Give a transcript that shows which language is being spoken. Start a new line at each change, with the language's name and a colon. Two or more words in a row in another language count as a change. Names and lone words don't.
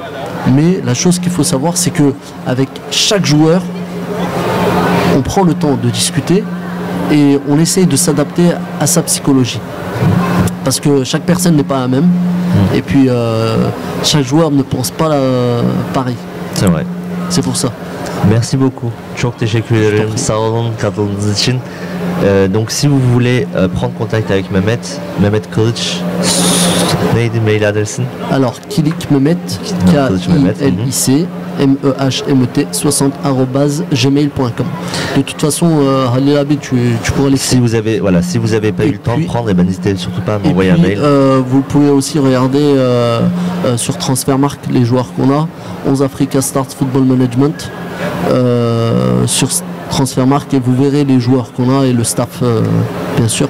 French: Mais la chose qu'il faut savoir, c'est qu'avec chaque joueur, on prend le temps de discuter et on essaye de s'adapter à sa psychologie. Parce que chaque personne n'est pas la même. Et puis, chaque joueur ne pense pas pareil. C'est vrai. C'est pour ça. Merci beaucoup.
Turkish: Çok teşekkür ederim. Sağ olun katıldığınız için.
French: Donc si vous voulez prendre contact avec Mehmet Kılıç,
Turkish: neydi mail adresin?
French: Alors Kilik Mehmet, K-I-L-I-C MEHMET 60@gmail.com. De toute façon, Halil Abi, tu pourras l'écrire. Si vous avez pas eu le temps de prendre, n'hésitez surtout pas à m'envoyer un mail. Vous pouvez aussi regarder sur Transfermarkt les joueurs qu'on a. 11 Africa Stars Football Management sur Transfermarkt et vous verrez les joueurs qu'on a et le staff bien sûr.